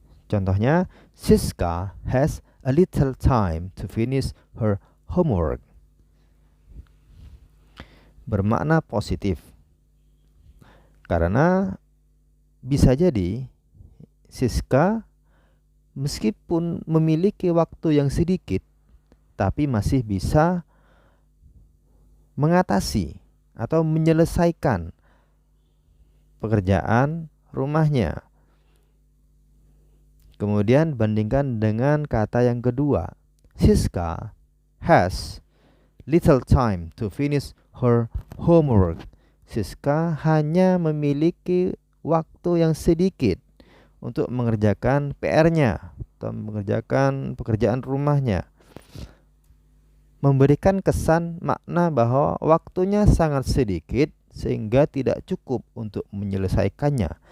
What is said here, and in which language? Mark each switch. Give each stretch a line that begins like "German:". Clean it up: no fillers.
Indonesian: Contohnya,
English: Siska has a little time to finish her homework.
Indonesian: Bermakna positif. Karena bisa jadi Siska meskipun memiliki waktu yang sedikit, tapi masih bisa mengatasi atau menyelesaikan pekerjaan rumahnya. Kemudian bandingkan dengan kata yang kedua.
English: Siska has little time to finish her homework.
Indonesian: Siska hanya memiliki waktu yang sedikit untuk mengerjakan PR-nya atau mengerjakan pekerjaan rumahnya. Memberikan kesan makna bahwa waktunya sangat sedikit sehingga tidak cukup untuk menyelesaikannya.